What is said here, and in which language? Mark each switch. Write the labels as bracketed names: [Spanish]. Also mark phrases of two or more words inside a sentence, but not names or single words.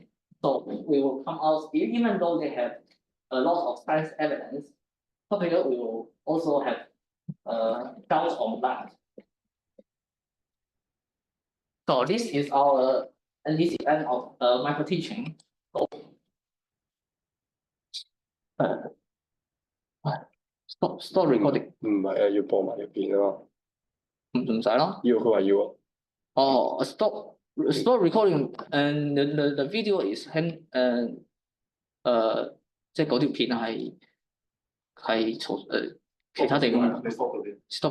[English] So we will come out, even though they have a lot of science evidence, public will also have doubts on that. So this is our and this is the end of my teaching. So, stop recording。 [Cantonese] 唔係啊，要播埋入邊啊嘛。唔使咯。要佢話要啊。 [English] 哦 ，stop recording and the video is [Cantonese] 即係嗰條片係其他地方。你 stop 嗰邊。 stop。